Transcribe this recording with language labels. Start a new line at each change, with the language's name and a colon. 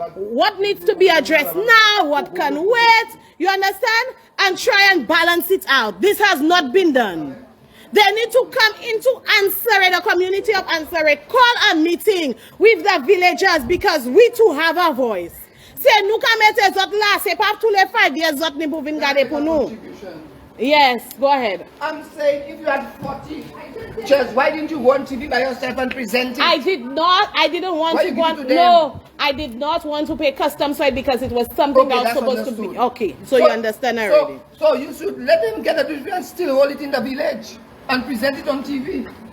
English: What needs to be addressed now? What can wait? You understand? And try and balance it out. This has not been done. They need to come into Anse La Raye, the community of Anse La Raye, call a meeting with the villagers because we too have a voice.
Saint Lucian Creole French: Say, nous kamete zot la, c'est pas tous les 5 years zot ni pouvin gade pour nous.
English: Yes, go ahead. I'm saying if you had 40 chairs, why didn't you go on TV by yourself and present it? I did not. I didn't want to go on. No, I did not want to pay custom side because it was something that was supposed to be. Okay, so you understand already. So you should let them get a degree and still hold it in the village and present it on TV.